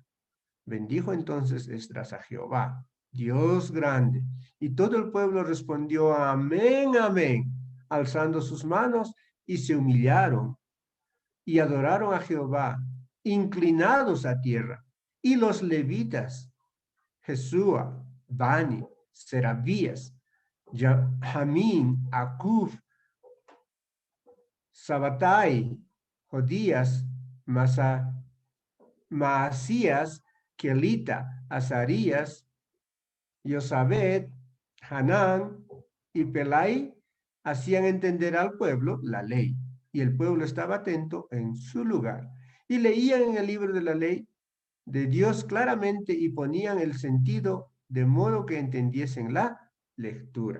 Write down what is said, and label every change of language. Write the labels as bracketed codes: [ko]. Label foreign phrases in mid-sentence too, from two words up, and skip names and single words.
[es] Bendijo entonces Esdras a Jehová, Dios grande. Y todo el pueblo respondió: amén, amén, alzando sus manos, y se humillaron y adoraron a Jehová, inclinados a tierra. Y los levitas, Jesúa, Bani, Serabías, Jamín, Acuf, Sabatai, Jodías, Maasías, Kelita, Azarías, Yosabet, Hanán y Pelai hacían entender al pueblo la ley, y el pueblo estaba atento en su lugar, y leían en el libro de la ley de Dios claramente y ponían el sentido de modo que entendiesen la lectura.